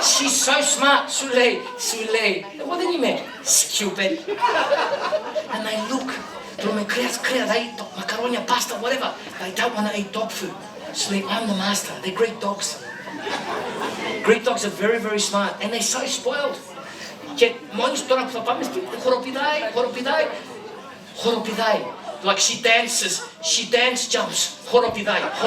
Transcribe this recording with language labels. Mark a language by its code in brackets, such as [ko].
[en] She's so smart. Sule. What do you mean? Stupid. And they look. They eat macaroni, pasta, whatever. They don't want to eat dog food. So I'm the master. They're Greek dogs. Greek dogs are very, very smart and they're so spoiled. [el] Και μόλις τώρα που θα πάμε σπίτι, χοροπηδάει. [en] Like she dance jumps, χοροπηδάει.